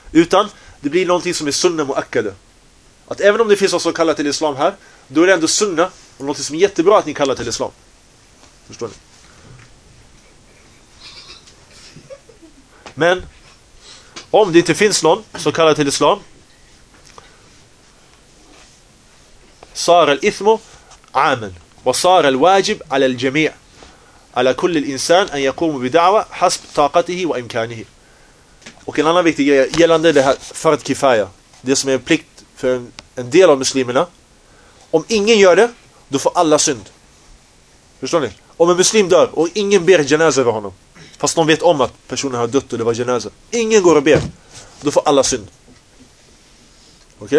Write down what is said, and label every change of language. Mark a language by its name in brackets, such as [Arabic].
[Swedish] Utan det blir någonting som är sunna muakkade. Att även om det finns något som kallar till islam här, då är det ändå sunna och något som är jättebra att ni kallar till islam. Förstår ni? Men om det inte finns någon som kallar till islam, [Arabic] sar al-ithmu amen. وصار الواجب على الجميع على كل الإنسان أن يقوم بدعوة حسب طاقته وإمكانه. [Swedish] Och en annan viktig grej gällande det här fard kifaya, det som är en plikt för en del av muslimerna. Om ingen gör det, då får alla synd. Förstår ni? Om en muslim dör och ingen ber janaza över honom, fast de vet om att personen har dött och det var janaza, ingen går och ber, då får alla synd. Okej?